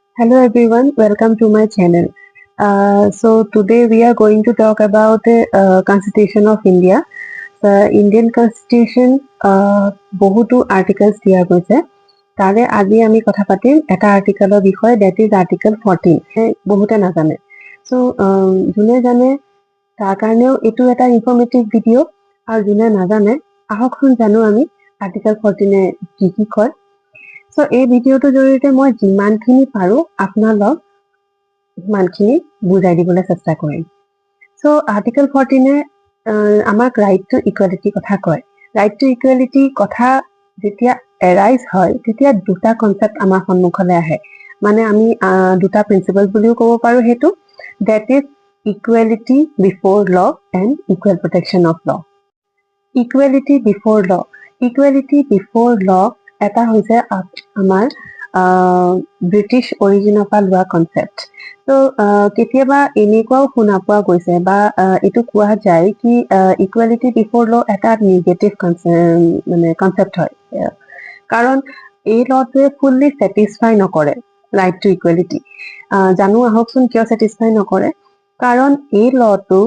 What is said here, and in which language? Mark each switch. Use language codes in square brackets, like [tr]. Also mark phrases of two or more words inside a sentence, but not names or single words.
[en] Hello everyone, welcome to my channel. So today we are going to talk about the Constitution of India. The Indian Constitution [as] বহুতো articles দিয়া গৈছে তাৰে আজি আমি কথা পাতিম এটা আৰ্টিকেলৰ বিষয়ে [en] that is article 14 [as] বহুতে নাজানে so যোনে জানে তাৰ কাৰণেও এটো এটা [en] informative video [as] আৰু যোনে নাজানে আহকচোন জানো আমি আৰ্টিকেল 14 এ কি কি কয় So, এই ভিডিওটোৰ জৰিয়তে মই যিমানখিনি পাৰো আপোনালোক সিমানখিনি বুজাই দিবলৈ চেষ্টা কৰিম সো আৰ্টিকেল 14 এ আমাক [en] right to equality [as] কথা কয় [en] right to equality [as] কথা যেতিয়া এৰাইজ হয় তেতিয়া দুটা কনসেপ্ট আমাৰ সন্মুখলৈ আহে মানে আমি দুটা প্ৰিন্সিপল বুলিও ক'ব পাৰো হেতু [en] that is equality before law and equal protection of law equality before law [as] এটা হৈছে আমাৰ ব্ৰিটিছ অৰিজিনৰ পৰা লোৱা কনসেপ্ট তো কেতিয়াবা এনেকুৱাও শুনা পোৱা গৈছে বা এটো কোৱা যায় কি [en] equality before law [as] এটা [en] negative concept [as] হয় কাৰণ এই লটোৱে [en] fully satisfy [as] নকৰে [en] right to equality [as] জানো আহকচোন কিয় স্যাটিসফাই নকৰে কাৰণ এই লটো